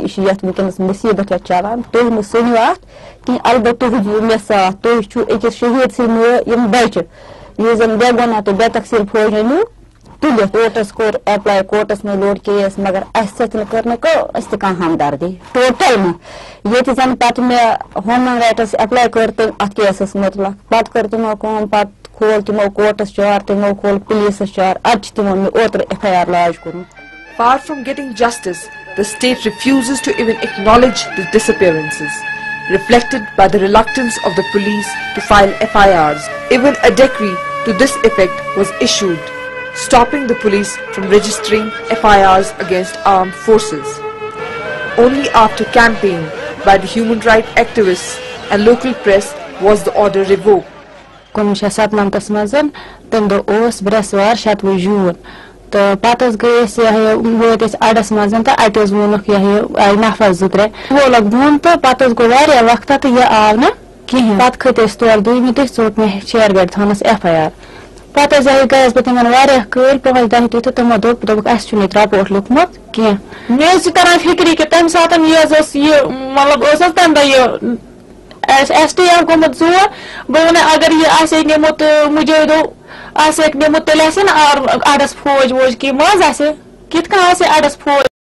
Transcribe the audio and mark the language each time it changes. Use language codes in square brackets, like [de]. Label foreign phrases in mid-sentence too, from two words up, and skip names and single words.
[ks] یہِ چھِ یتھ ونکیٚنس مُصیبت یتھ چلان تُہۍ مہٕ سٔنِو اتھ کینٛہہ البتہ تُہۍ دِیِو مےٚ ساتھ تُہۍ چھِو أکِس شہیٖد سٕنٛدۍ یِم بچہِ یُس زن بے گۄناہ تہٕ بے تقصیٖر فوجن نیوٗ تُلِتھ کورٹس کوٚر ایپلاے کورٹس منٛز لوٚڑ کیس مگر اسہِ سۭتۍ نہٕ کٔر نہٕ أسۍ تہِ کانٛہہ ہمدردی ٹوٹل نہٕ ییٚتہِ زن پتہٕ مےٚ [en] human rights [ks] ایپلاے کٔر تہٕ اتھ کیسس مُتعلق پتہٕ کٔر تِمو کٲم پتہٕ کھول تِمو کورٹس چار تِمو کھول پُلیٖسس چار ادٕ چھِ تِمو مےٚ اوترٕ FIR لاج کوٚرمُت. [en] Far from getting justice, the state refuses to even acknowledge the disappearances, reflected by the reluctance of the police to file FIRs. Even a decree to this effect was issued, stopping the police from registering FIRs against armed forces. Only after campaign by the human rights activists and local press was the order revoked. [ks] 1997 منٛز تمہِ دۄہ اوس برٛٮ۪سوار 27 جوٗن تہٕ پتہٕ گٔے أسۍ وٲتۍ أسۍ اڈس منٛز تہٕ اَتہِ حظ ووٚنُکھ آیہِ نفر 2-3 وولُکھ بۄن تہٕ پتہٕ حظ گوٚو واریاہ وقتہ تہٕ یہِ آو نہٕ کِہینۍ پتہٕ کھٔتۍ أسۍ تورٕ دوٚیمہِ دۄہ ژوٚٹ مےٚ شیرگڑِ تھانس FIR پتہٕ حظ گٔیس بہٕ تِمن واریاہ کٲلۍ 5-10 دۄہ تہٕ تِمو دوٚپُکھ اسہِ چھُنہٕ ییٚتہِ رپورٹ لیوٗکھمُت کینٛہہ مےٚ حظ چھِ تران فِکری کہِ تمہِ ساتہٕ یہِ حظ ٲس یہِ مطلب ٲس حظ تمہِ دۄہ یہِ STF گوٚمُت ژور بہٕ وَنہٕ اگر یہِ آسہِ نِمُت مُجٲہدو آسہِ نِمُت تیٚلہِ آسہِ نہٕ اَڈس فوج ووج کینٛہہ ما حظ آسہِ کِتھ کٔنۍ آسہِ اَڈس فوج